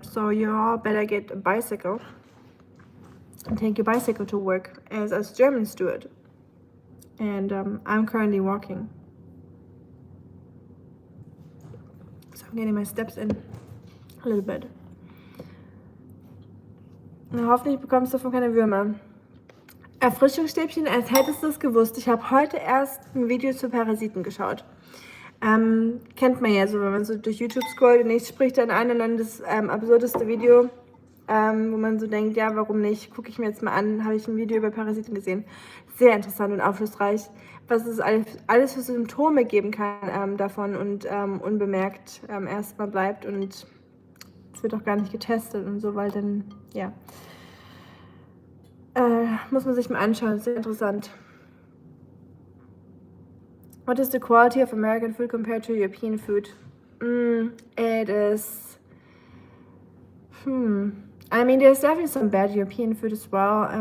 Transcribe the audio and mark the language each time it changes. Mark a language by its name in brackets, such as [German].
[English] So you all better get a bicycle and take your bicycle to work, as us Germans do it. And I'm currently walking. So I'm getting my steps in a little bit. [German] Na, hoffentlich bekommst du davon keine Würmer. Erfrischungsstäbchen, als hättest du es gewusst. Ich habe heute erst ein Video zu Parasiten geschaut. Kennt man ja so, wenn man so durch YouTube scrollt und nichts spricht dann an und dann das absurdeste Video, wo man so denkt, ja, warum nicht, gucke ich mir jetzt mal an, habe ich ein Video über Parasiten gesehen. Sehr interessant und aufschlussreich, was es alles für Symptome geben kann davon und unbemerkt erstmal bleibt, und es wird auch gar nicht getestet und so, weil dann, ja, muss man sich mal anschauen, sehr interessant. [English] What is the quality of American food compared to European food? It is, I mean, there's definitely some bad European food as well.